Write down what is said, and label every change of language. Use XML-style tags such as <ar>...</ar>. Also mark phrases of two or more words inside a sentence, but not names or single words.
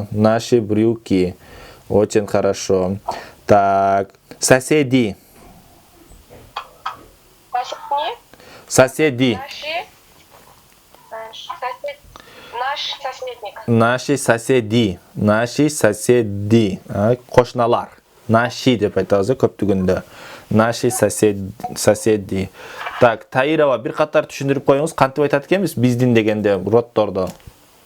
<ru>Наши брюки. Очень хорошо. Так, соседи. Соседи. Наш соседник. Наши соседи. Наши соседи.</ru> <ky>Qo'shnilar. Наши деп айтабыз, көптүгүндө.</ky> <ru>Наши соседи. Так,</ru> <ky>Таирова бир катар түшүндүрүп коюңуз. Кантип айтат экенбиз биздин дегенде роттордо?</ky>